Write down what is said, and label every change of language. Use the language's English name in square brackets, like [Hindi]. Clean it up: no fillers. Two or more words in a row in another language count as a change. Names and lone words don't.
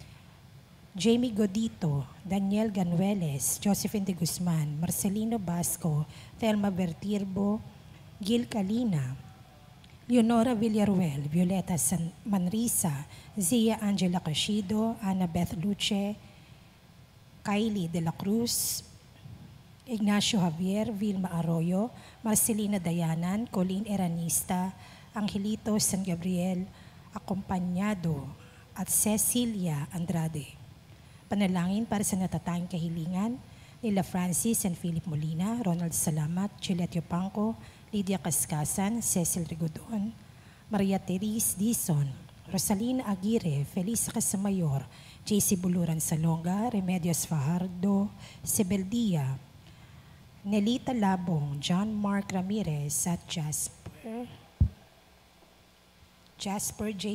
[Filipino] Jamie Godito, Daniel Ganueles, Josephine de Guzman, Marcelino Basco, Thelma Vertirbo, Gil Calina, Leonora Villaruel, Violeta Manrisa, Zia Angela Cashido, Ana Beth Luce, Kylie De La Cruz, Ignacio Javier, Vilma Arroyo, Marcelina Dayanan, Colleen Eranista, Angelito San Gabriel, Acompañado, at Cecilia Andrade. Panalangin para sa natatanging kahilingan nila Francis and Philip Molina, Ronald Salamat, Juliet Yupanco, Lydia Cascasan, Cecil Rigodon, Maria Therese Dizon, Rosalina Aguirre, Felisa Casamayor, JC Buluran Salonga, Remedios Fajardo, Sebeldia, Nelita Labong, John Mark Ramirez at Jasper J.